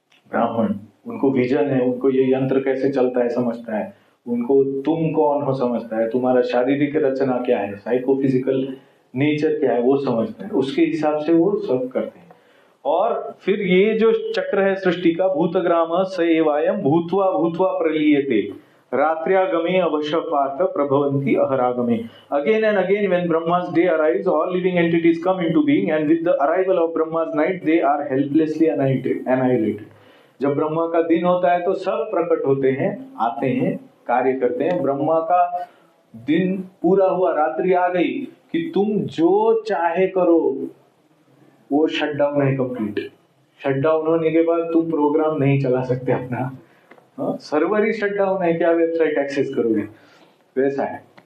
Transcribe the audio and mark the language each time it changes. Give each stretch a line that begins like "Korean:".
Hindi: ब्राह्मण, उनको विजन है, उनको ये यंत्र कैसे चलता है समझता है, उनको तुम कौन हो समझता है, तुम्हारा शारीरिक रचना क्या है, साइकोफिजिकल नेचर क्या है वो समझता है। उसके हिसाब से वो सब करते हैं। और फिर ये जो चक्र है सृष्टि का,
Sanskrit: भूतग्राम स एवायम भूत्वा भूत्वा प्रलीयते रात्र्यागमे अवश्य पार्थ प्रभवन्ति अहरागमे।
English: Again and again when Brahma's day arrives, all living entities come into being, and with the arrival of Brahma's night they are helplessly annihilated.
Hindi: जब ब्रह्मा का दिन होता है तो सब प्रकट होते हैं, आते हैं, कार्य करते हैं। ब्रह्मा का दिन पूरा हुआ, रात्रि आ गई कि तुम जो चाहे करो, वो शटडाउन है कंप्लीट। शटडाउन होने के बाद तुम प्रोग्राम नहीं चला सकते अपना, सर्वर ही शटडाउन है, क्या वेबसाइट एक्सेस करोगे, वैसा है।